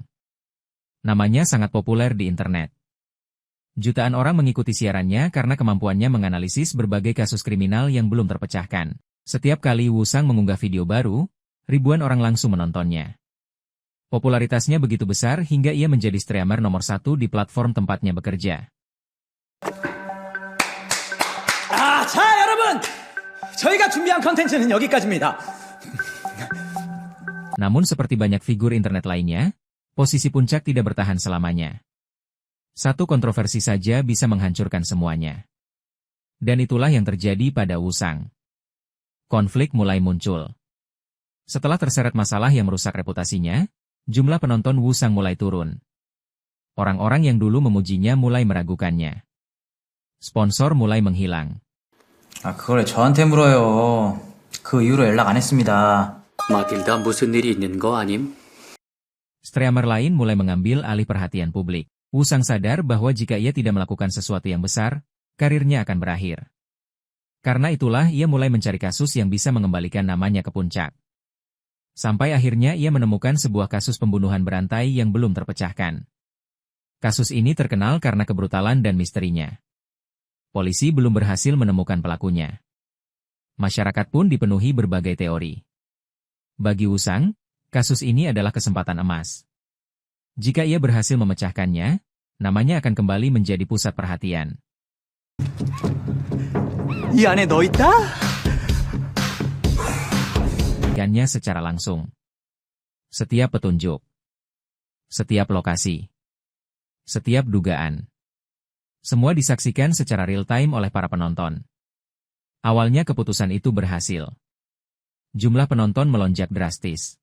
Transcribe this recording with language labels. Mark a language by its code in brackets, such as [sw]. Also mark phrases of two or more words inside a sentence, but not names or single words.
[id] Namanya sangat populer di internet. Jutaan orang mengikuti siarannya karena kemampuannya menganalisis berbagai kasus kriminal yang belum terpecahkan. Setiap kali Woo Sang mengunggah video baru, ribuan orang langsung menontonnya. Popularitasnya begitu besar hingga ia menjadi streamer nomor 1 di platform tempatnya bekerja. [ko] 자, 여러분! 저희가 준비한 컨텐츠는 여기까지입니다. [id] Namun seperti banyak figur internet lainnya, posisi puncak tidak bertahan selamanya. Satu kontroversi saja bisa menghancurkan semuanya. Dan itulah yang terjadi pada Woo Sang. Konflik mulai muncul. Setelah terseret masalah yang merusak reputasinya, jumlah penonton Woo Sang mulai turun. Orang-orang yang dulu memujinya mulai meragukannya. Sponsor mulai menghilang. [ko] 그걸 저한테 물어요. 그 이후로 연락 안 했습니다. 마틸다 무슨 일이 있는 거 아님? [id] Streamer lain mulai mengambil alih perhatian publik. Woo Sang sadar bahwa jika ia tidak melakukan sesuatu yang besar, karirnya akan berakhir. Karena itulah ia mulai mencari kasus yang bisa mengembalikan namanya ke puncak. Sampai akhirnya ia menemukan sebuah kasus pembunuhan berantai yang belum terpecahkan. Kasus ini terkenal karena kebrutalan dan misterinya. Polisi belum berhasil menemukan pelakunya. Masyarakat pun dipenuhi berbagai teori. Bagi Woo Sang, kasus ini adalah kesempatan emas. Jika ia berhasil memecahkannya, namanya akan kembali menjadi pusat perhatian. [ko] 이 안에 너 있다? [id] Ikannya secara langsung. Setiap petunjuk. Setiap lokasi. Setiap dugaan. Semua disaksikan secara real-time oleh para penonton. Awalnya keputusan itu berhasil. Jumlah penonton melonjak drastis.